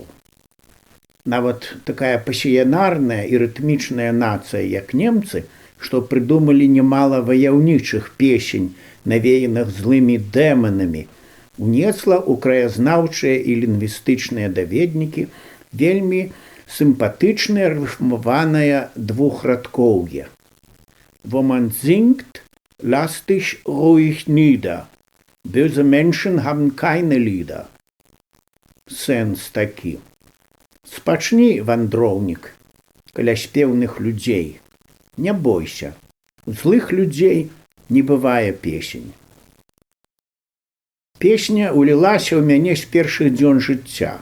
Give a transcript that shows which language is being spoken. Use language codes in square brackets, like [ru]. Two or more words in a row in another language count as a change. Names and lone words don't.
[be] Нават такая пасіянарная і рытмічная нацыя, як немцы, што прыдумалі немала ваяўнічых песень, навеяных злымі дэманамі, унесла ў краязнаўчыя і лінгвістычныя даведнікі вельмі сімпатычнае рыфмаванае двухрадкоўе. [de] Wo man singt, lass dich ruhig nieder. Böse Menschen haben keine Lieder. [be] Сэнс такі. Спачні, вандроўнік, каля спеўных людзей. Не бойся, у злых людзей не бывае песень. Песня улілася ў мяне з першых дзён жыцця.